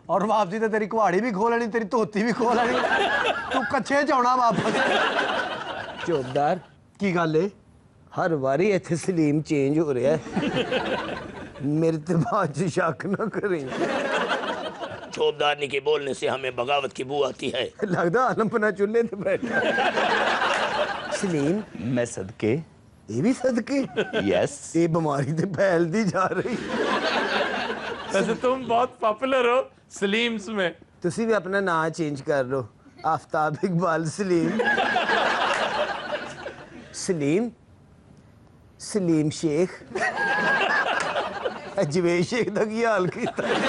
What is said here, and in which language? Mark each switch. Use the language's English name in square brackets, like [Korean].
[Punjabi] اور واپسی تے تیری کواڑی بھی کھو لینی، تیری دھوتی بھی کھو لینی، تو کچھے چاونا واپس. چوبدار کی گل ہے ہر واری ایتھے سلیم چینج ہو رہا ہے، میرے تے بات شک نہ کریں. [Urdu] چوبدارنی کے بولنے سے ہمیں بغاوت کی بو آتی ہے. [Punjabi] لگدا عالم پناہ چولہے تے بیٹھا. سلیم میں صدقے. [Urdu] یہ بھی صدقے؟ [English] Yes. [Urdu] یہ بیماری تے پھیلتی جا رہی. ویسے تم بہت پاپولر ہو سلیمز میں. [Punjabi] تسی بھی اپنا نام چینج کر لو، آفتاب اقبال سلیم. سلیم سلیم شیخ. جوید شیخ دا کی حال کیتا.